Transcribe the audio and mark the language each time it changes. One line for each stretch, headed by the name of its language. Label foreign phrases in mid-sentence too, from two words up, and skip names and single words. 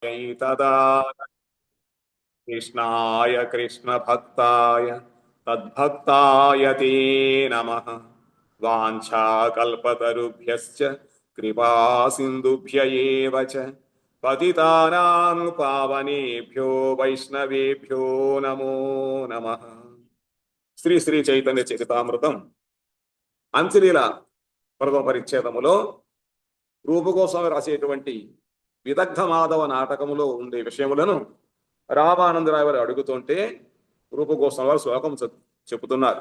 Sanskrit: तदा कृष्णाय कृष्णभक्ताय तद्भक्ताय ते नमः। वाञ्छाकल्पतरुभ्यश्च कृपा सिन्धुभ्य एव च पतितानां पावनेभ्यो वैष्णवेभ्यो नमो नमः।
Telugu: శ్రీ శ్రీ చైతన్య చరితామృతం అంత్యలీల పర్వ పరిచ్ఛేదములో రూపగోస్వామి రాసేటువంటి విదగ్ధ మాధవ నాటకములో ఉండే విషయములను రామానందరావు వారు అడుగుతుంటే రూపగోస్వామి వారు శ్లోకం చెబుతున్నారు.